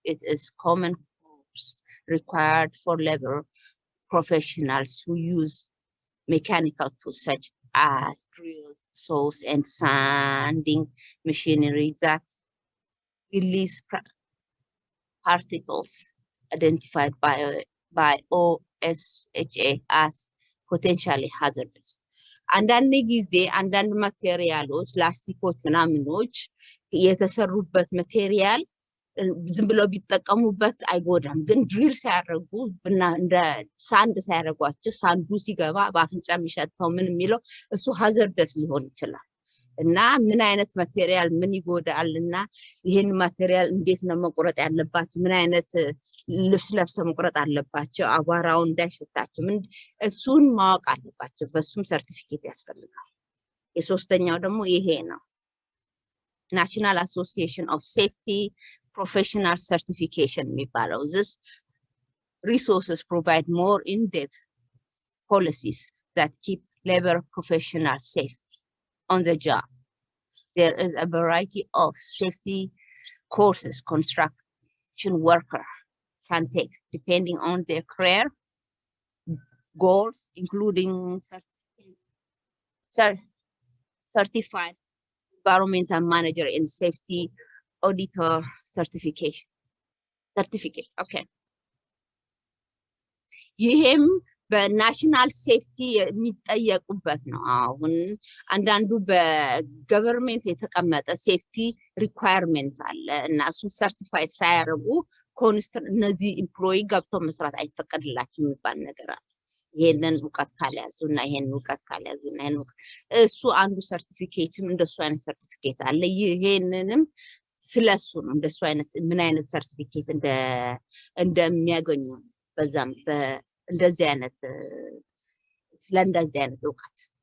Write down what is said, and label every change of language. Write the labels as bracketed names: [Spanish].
[English] It is common course required for labor professionals who use mechanical tools such as drills, saws, and sanding machinery that release particles identified by OSHA as potentially hazardous. [Amharic] አንዳንድ ጊዜ አንዳንድ ማቴሪያሎች ላስቲኮች ምናምኖች የተሰሩበት ማቴሪያል ዝም ብለው ቢጠቀሙበት አይጎዳም ግን ድሪል ሲያደርጉ እና እንደ ሳንድ ሲያደርጓቸው ሳንዱ ሲገባ በአፍንጫ የሚሸተው ምን የሚለው እሱ hazardous ሊሆን ይችላል እና ምን አይነት ማቴሪያል ምን ይጎዳልና ይሄን ማቴሪያል እንዴት ነው መቆረጥ ያለባቸው ምን አይነት ልብስ ለብሰው መቆረጥ አለባቸው አቧራው እንዳይሸታቸው ምን እሱን ማወቅ አለባቸው በሱም ሰርቲፊኬት ያስፈልጋል የሶስተኛው ደግሞ ይሄ ነው [English] National Association of Safety Professional Certification የሚባለው this resources provide more in-depth policies that keep labor professionals safe on the job. There is a variety of safety courses construction worker can take depending on their career goals, including certified environmental manager and safety auditor certification. certificate. Okay. [Amharic] ይሄም በናሽናል ሴፍቲ የሚጠየቁበት ነው። አሁን አንዳንዱ በገቨርንመንት የተቀመጠ ሴፍቲ ሪኳየርመንት አለ እና እሱ ሰርቲፋይ ሳያረጉ እነዚህ ኤምፕሎይ ገብቶ መስራት አይፈቀድላቸውም የሚባል ነገር አለ። ይሄንን ዕውቀት ካልያዙና ይሄንን ዕውቀት ካልያዙና እሱ አንዱ ሰርቲፊኬትም እንደሱ አይነት ሰርቲፊኬት አለ። ይሄንንም ስለሱ ነው እንደሱ አይነት ምን አይነት ሰርቲፊኬት እንደሚያገኙ በዛም እንደዚህ አይነት ስለእንደዚህ አይነት ዕውቀት